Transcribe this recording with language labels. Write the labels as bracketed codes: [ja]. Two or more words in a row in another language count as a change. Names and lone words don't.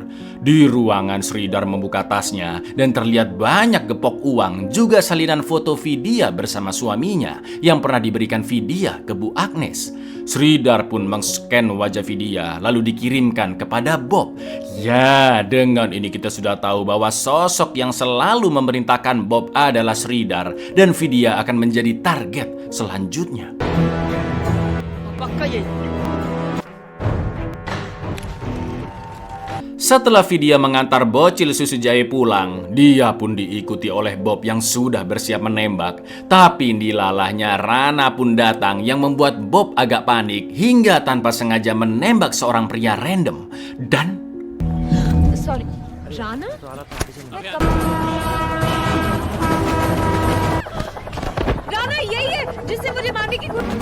[id] Di ruangan Sridhar membuka tasnya dan terlihat banyak gepok uang, juga salinan foto Vidya bersama suaminya yang pernah diberikan Vidya ke Bu Agnes. Sridhar pun meng-scan wajah Vidya lalu dikirimkan kepada Bob. Ya, dengan ini kita sudah tahu bahwa sosok yang selalu memerintahkan Bob adalah Sridhar dan Vidya akan menjadi target selanjutnya. [hi] पक्का यही। [id] Setelah Vidya mengantar bocil susu jahe pulang, dia pun diikuti oleh Bob yang sudah bersiap menembak. Tapi dilalahnya Rana pun datang yang membuat Bob agak panik hingga tanpa sengaja menembak seorang pria random. Dan [hi] सॉरी राना राना यही है जिससे मुझे मारने की